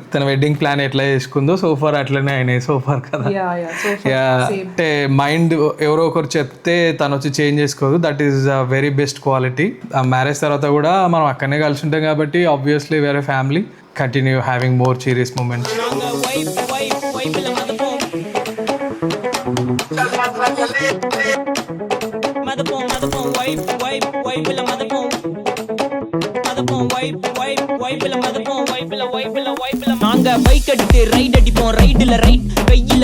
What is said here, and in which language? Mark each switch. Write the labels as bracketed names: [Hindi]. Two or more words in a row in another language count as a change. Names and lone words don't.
[Telugu] తన వెడ్డింగ్ ప్లాన్ ఎట్లా చేసుకుందో సోఫార్ అట్లనే అయినాయి సోఫార్ కదా. అంటే మైండ్ ఎవరో ఒకరు చెప్తే తను వచ్చి చేంజ్ చేసుకోదు, [English] that is a very best quality. [Telugu] మ్యారేజ్ తర్వాత కూడా మనం అక్కడనే కలిసి ఉంటాం కాబట్టి ఆబ్వియస్లీ వేరే ఫ్యామిలీ. [English] continue having more serious moments. [Tamil] நாங்க பைக் எடுத்து ரைட் அடிப்போம், ரைடுல ரைட் வெயில